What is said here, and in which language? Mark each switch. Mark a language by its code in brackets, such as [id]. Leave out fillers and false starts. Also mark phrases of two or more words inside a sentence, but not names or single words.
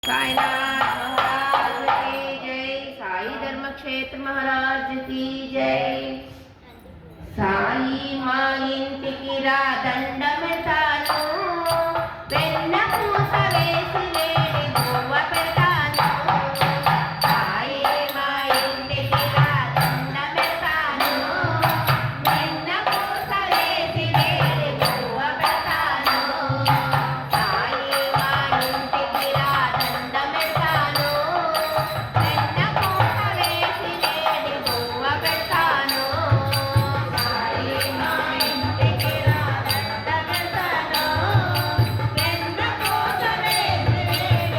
[hi] साईनाथ महाराज की जय। साई धर्म क्षेत्र महाराज की जय। [te] साई మా ఇంటికి రా దండమెతాను వెన్న పూత వేసి వేడి బువ్వ పెడతాను సాయి మా ఇంటికి రా దండమెతాను వెన్న పూత వేసి వేడి బువ్వ పెడతాను సాయి మా ఇంటికి రా దండమెతాను వెన్న పూత వేసి వేడి బువ్వ పెడతాను సాయి మా ఇంటికి రా దండమెతాను వెన్న పూత వేసి వేడి